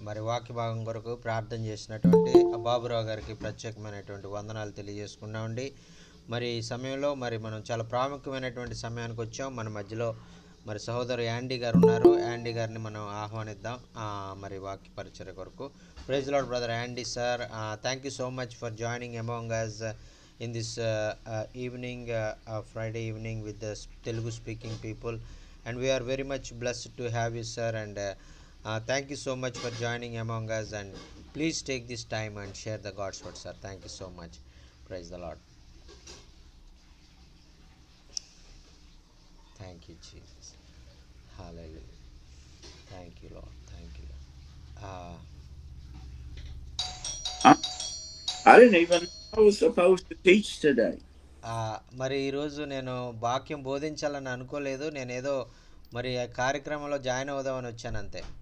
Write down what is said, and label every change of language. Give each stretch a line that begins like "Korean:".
Telugu: మరి వాక్య భాగం కొరకు ప్రార్థన చేసినటువంటి బాబురావు గారికి ప్రత్యేకమైనటువంటి వందనాలు తెలియజేసుకున్నామండి. మరి ఈ సమయంలో మరి మనం చాలా ప్రాముఖ్యమైనటువంటి సమయానికి వచ్చాం. మన మధ్యలో మరి సహోదరు యాండీ గారు ఉన్నారు. యాండీ గారిని మనం ఆహ్వానిద్దాం మరి వాక్య పరిచర్య కొరకు.
English: Praise Lord brother Andy sir, thank you so much for joining among us in this evening, Friday evening with the Telugu speaking people, and we are very much blessed to have you sir, and thank you so much for joining among us, and please take this time and share the God's word sir. Thank you so much. Praise the Lord. Thank you Jesus. Hallelujah. Thank you Lord. Thank you Lord. I didn't even know I was supposed to teach today.
Telugu: మరి ఈరోజు నేను వాక్యం బోధించాలని అనుకోలేదు. నేనేదో మరి ఆ కార్యక్రమంలో join అవుదామని వచ్చాను అంతే.